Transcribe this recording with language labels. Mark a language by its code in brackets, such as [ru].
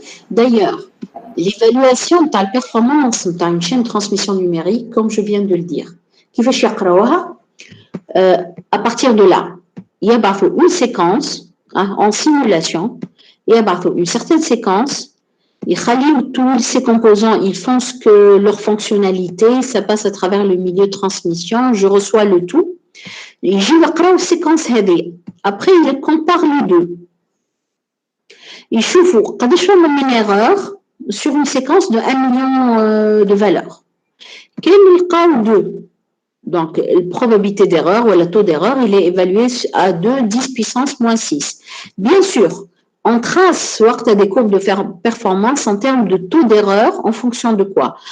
[fr] D'ailleurs, l'évaluation de la performance d'une chaîne de transmission numérique, comme je viens de le dire, [ar] كيفاش يقراوها [fr] à partir de là, il y a une séquence en simulation, il y a une certaine séquence, tous ces composants, ils font ce que leur fonctionnalité, ça passe à travers le milieu de transmission, je reçois le tout. [ar] يجي يقراو السيكونس هذه [fr] après il compare les deux [ar] يشوفوا قداش فما من erreur [fr] sur une séquence de 1 million de valeurs. Quel est le cas 2? Donc, la probabilité d'erreur ou le taux d'erreur, il est évalué à 2, 10 puissance moins 6. Bien sûr, on trace des courbes de performance en termes de taux d'erreur en fonction de quoi?